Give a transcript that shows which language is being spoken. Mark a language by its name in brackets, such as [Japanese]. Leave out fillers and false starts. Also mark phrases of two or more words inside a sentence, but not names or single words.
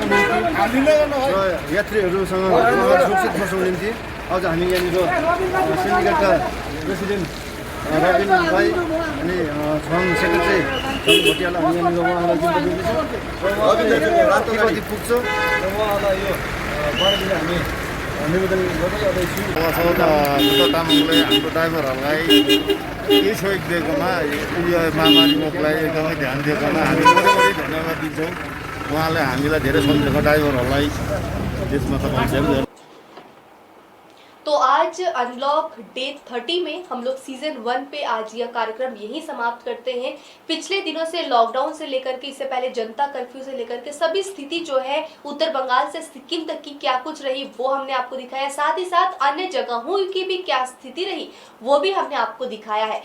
[Nepali] निम्ति र यात्रीहरूसँग सुरक्षित बस्नको निम्ति आज हामी यहाँनिर सिन्डिकेटका प्रेसिडेन्ट रविन्द्र राई अनि छङ सेक्रेटरी छङ भोटियालाई हामी यहाँनिर उहाँलाई जिम्मा दिँदैछौँ र राति कति पुग्छ र उहाँलाई यो बारेमा हामी निवेदन गर्दै जाँदैछु। बुद्ध तामाङले हाम्रो ड्राइभरहरूलाई केही सहयोग दिएकोमा, यो महामारी रोगलाई एकदमै ध्यान दिएकोमा हामी बढी धन्यवाद दिन्छौँ। उहाँले हामीलाई धेरै सम्झेको ड्राइभरहरूलाई त्यसमा तपाईँ। [Hindi] तो आज [English] unlock day [Hindi] 30 में हम लोग सीजन 1 पे आज यह कार्यक्रम यही समाप्त करते हैं। पिछले दिनों से लॉकडाउन से लेकर के इससे पहले जनता कर्फ्यू से लेकर के सभी स्थिति जो है उत्तर बंगाल से सिक्किम तक की क्या कुछ रही वो हमने आपको दिखाया, साथ ही साथ अन्य जगहों की भी क्या स्थिति रही वो भी हमने आपको दिखाया है।